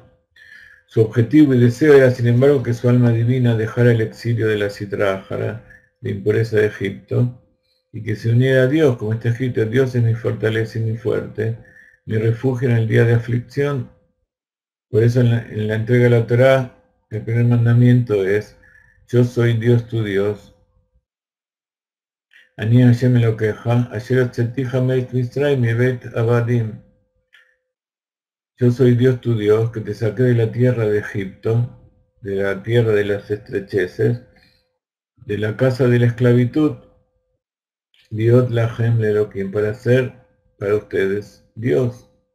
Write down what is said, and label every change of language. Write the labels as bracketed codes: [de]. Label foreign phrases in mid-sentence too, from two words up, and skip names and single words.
[es] Su objetivo y deseo era, sin embargo, que su alma divina dejara el exilio de la Citrájara, de impureza de Egipto, y que se uniera a Dios, como está escrito: Dios es mi fortaleza y mi fuerte, mi refugio en el día de aflicción. Por eso en la entrega de la Torá, el primer mandamiento es: yo soy Dios tu Dios. [he] אני השם אלוקיך, אשר הוצאתיך מארץ מצרים מבית עבדים. [es] Yo soy Dios tu Dios, que te saqué de la tierra de Egipto, de la tierra de las estrecheces, de la casa de la esclavitud, Dios [he] להם לאלוקים, [es] para ser para ustedes Dios.